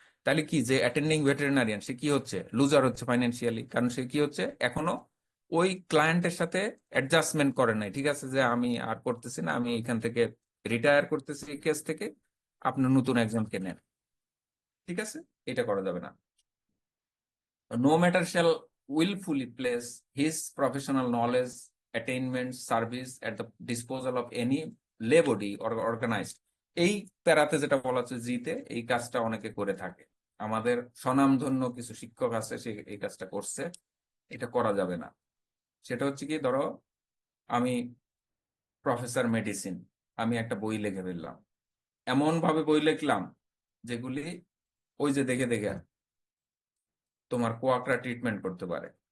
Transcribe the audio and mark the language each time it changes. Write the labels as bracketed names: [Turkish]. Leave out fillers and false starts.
[Bangla] তাহলে কি যে অ্যাটেন্ডিং ভেটেরিনারিয়ান সে কি হচ্ছে, লুজার হচ্ছে ফাইন্যান্সিয়ালি। কারণ সে কি হচ্ছে, এখনো ওই ক্লায়েন্টের সাথে অ্যাডজাস্টমেন্ট করে নাই, ঠিক আছে যে আমি আর করতেছি না, আমি এখান থেকে রিটায়ার করতেছি এই কেস থেকে, আপনি নতুন একজনকে নেন, ঠিক আছে, এটা করা যাবে না। [English] No matter shall willfully place his professional knowledge, attainments, service at the disposal of any lay body or organized. [Bangla] এই প্যারাতে যেটা বলা হচ্ছে জিতে, এই কাজটা অনেকে করে থাকে, আমাদের স্বনামধন্য কিছু শিক্ষক আছে সে এই কাজটা করছে, এটা করা যাবে না। সেটা হচ্ছে কি, ধরো আমি প্রফেসর মেডিসিন, আমি একটা বই লিখে ফেললাম, এমন ভাবে বই লিখলাম যেগুলি ওই যে দেখে দেখে তোমার কোয়াকরা ট্রিটমেন্ট করতে পারে।